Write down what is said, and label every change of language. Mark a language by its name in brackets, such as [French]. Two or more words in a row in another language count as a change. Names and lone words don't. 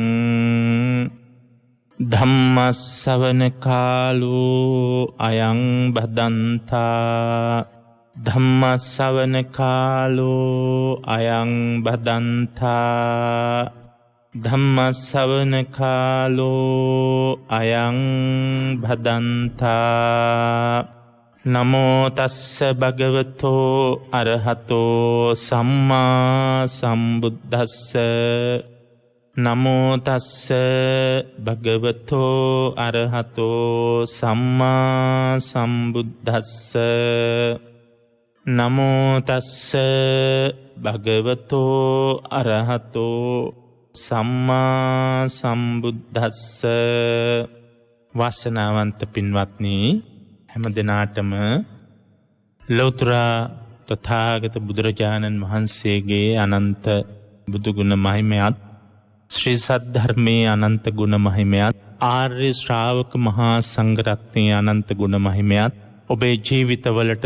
[Pali] ධම්මස්සවන කාලෝ අයං බදන්තා ධම්මස්සවන කාලෝ අයං බදන්තා ධම්මස්සවන කාලෝ අයං භදන්තා නමෝ තස්ස භගවතෝ අරහතෝ සම්මා සම්බුද්දස්ස නමෝ තස්ස භගවතෝ අරහතෝ සම්මා සම්බුද්දස්ස නමෝ තස්ස භගවතෝ අරහතෝ සම්මා සම්බුද්දස්ස. [Sinhala] වාසනාවන්ත පින්වත්නි, හැම දිනාටම ලෞතර තථාගත බුදුරජාණන් වහන්සේගේ අනන්ත බුදුගුණ මහිමයත් ශ්‍රී සද්ධර්මයේ අනන්ත ගුණ මහිමයත් ආර්ය ශ්‍රාවක මහා සංඝරත්නයේ අනන්ත ගුණ මහිමයත් ඔබේ ජීවිතවලට